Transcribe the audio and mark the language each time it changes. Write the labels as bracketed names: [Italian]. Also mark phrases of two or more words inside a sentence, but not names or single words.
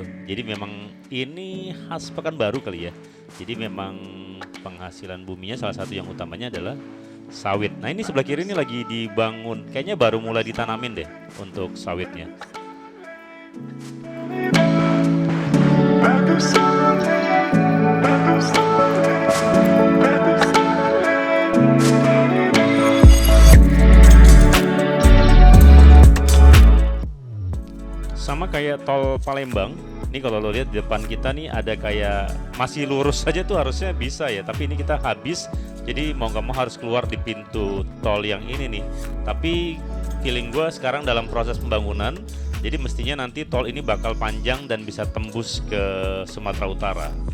[Indonesian] Jadi memang ini khas Pekanbaru kali ya. Jadi memang penghasilan buminya salah satu yang utamanya adalah sawit. Nah ini sebelah kiri ini lagi dibangun, kayaknya baru mulai ditanamin deh untuk sawitnya. [French] Pas de soleil, pas de soleil, pas de soleil. [Indonesian] Sama kayak tol Palembang, ini kalau lo lihat di depan kita nih ada kayak masih lurus saja tuh harusnya bisa ya, tapi ini kita habis, jadi mau nggak mau harus keluar di pintu tol yang ini nih. Tapi feeling gue sekarang dalam proses pembangunan, jadi mestinya nanti tol ini bakal panjang dan bisa tembus ke Sumatera Utara.